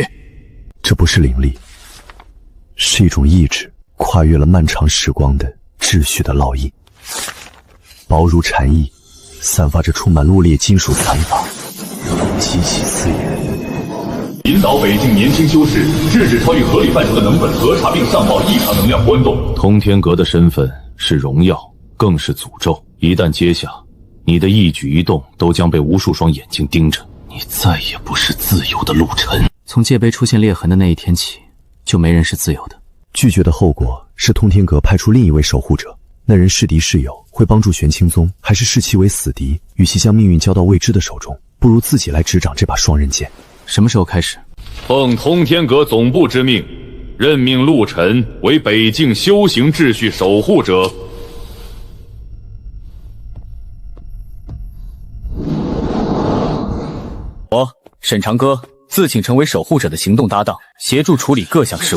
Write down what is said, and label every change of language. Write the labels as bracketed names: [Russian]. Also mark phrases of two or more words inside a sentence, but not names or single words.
[Chinese] 這不是靈力，是一種意志，跨越了漫長時光的秩序的烙印，薄如蟬翼，散發着充滿落裂金屬殘髮，極其刺眼。引導北境年輕修士制止超越合理範疇的能本核查並上報異常能量波動。通天閣的身份是榮耀，更是詛咒。一旦接下，你的一舉一動都將被無數雙眼睛盯着，你再也不是自由的陸晨。從界碑出現裂痕的那一天起，就沒人是自由的。拒絕的後果是通天閣派出另一位守護者，那人是敵是友，會幫助玄清宗，還是視其為死敵？與其將命運交到未知的手中，不如自己來執掌這把雙刃劍。什麼時候開始？奉通天閣總部之命，任命陸晨為北境修行秩序守護者。我沈長歌自請成為守護者的行動搭檔，協助處理各項事務。